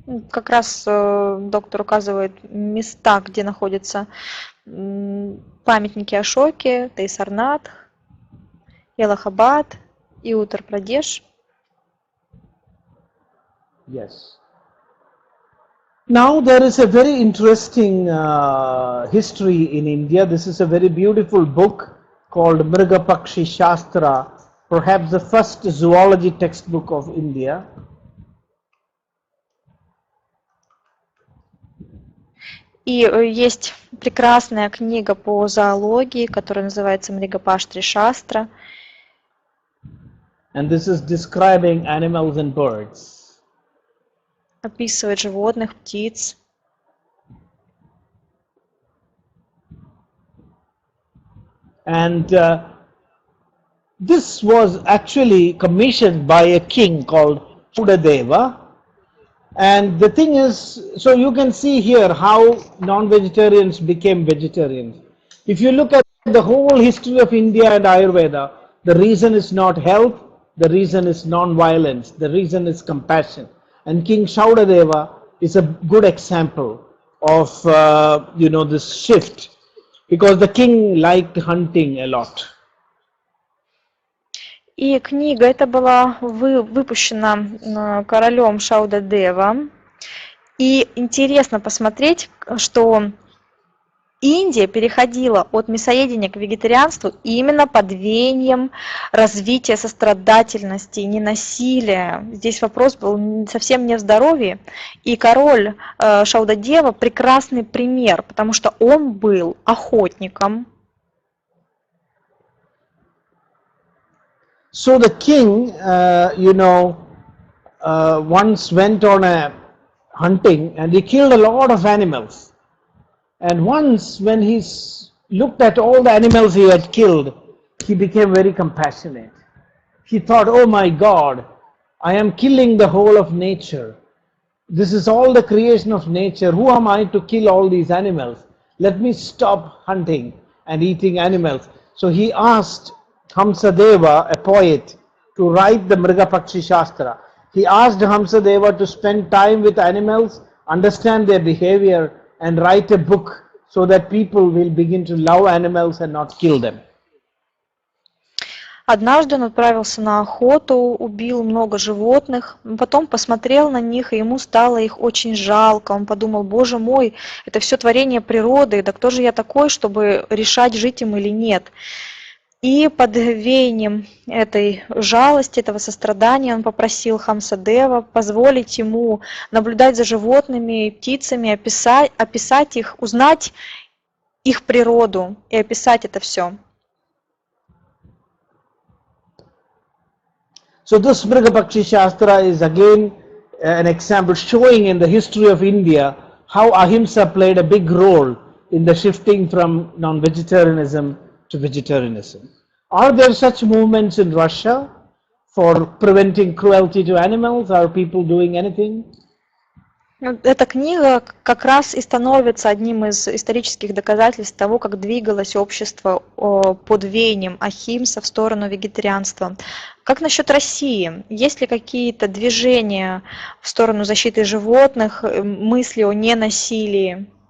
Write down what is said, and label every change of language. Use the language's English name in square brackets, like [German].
[Russian] как раз доктор указывает места, где находятся памятники Ашоке, Тайсарнат, Эллахабад и Уттар-Прадеш. [English] Yes. Now there is a very interesting history in India. This is a very beautiful book called Mrigapakshi Shastra, perhaps the first zoology textbook of India. [Russian] И есть прекрасная книга по зоологии, которая называется Мригапаштри Шастра. [English] And this is describing animals and birds. [Russian] Описывает животных, птиц. [English] And this was actually commissioned by a king called Chudadeva. And the thing is, so you can see here how non-vegetarians became vegetarians. If you look at the whole history of India and Ayurveda, the reason is not health, the reason is non-violence, the reason is compassion. And King Shaudadeva is a good example of this shift, because the king liked hunting a lot. [Russian] И книга эта была выпущена королем Шаудадева. И интересно посмотреть, что Индия переходила от мясоедения к вегетарианству именно под веянием развития сострадательности, ненасилия. Здесь вопрос был совсем не в здоровье. И король Шаудадева прекрасный пример, потому что он был охотником. [English] So the king, once went on a hunting and he killed a lot of animals. And once when he looked at all the animals he had killed, he became very compassionate. He thought, oh my God, I am killing the whole of nature. This is all the creation of nature. Who am I to kill all these animals? Let me stop hunting and eating animals. So he asked Hamsadeva, a poet, to write the Mrigapakshi Shastra. He asked Hamsadeva to spend time with animals, understand their behavior, and write a book so that people will begin to love animals and not kill them. [Russian] Однажды он отправился на охоту, убил много животных, потом посмотрел на них, и ему стало их очень жалко. Он подумал, боже мой, это все творение природы, да кто же я такой, чтобы решать, жить им или нет. И под веянием этой жалости, этого сострадания он попросил Хамсадева позволить ему наблюдать за животными и птицами, описать их, узнать их природу и описать это все. [English] So this Mrigapakshi Shastra is again an example showing in the history of India how ahimsa played a big role in the shifting from non-vegetarianism to vegetarianism. Are there such movements in Russia for preventing cruelty to animals? Are people doing anything? [Russian] Эта книга как раз и становится одним из исторических доказательств того, как двигалось общество под веянием ахимса в сторону вегетарианства. Как насчет России? Есть ли какие-то движения в сторону защиты животных, мысли о ненасилии?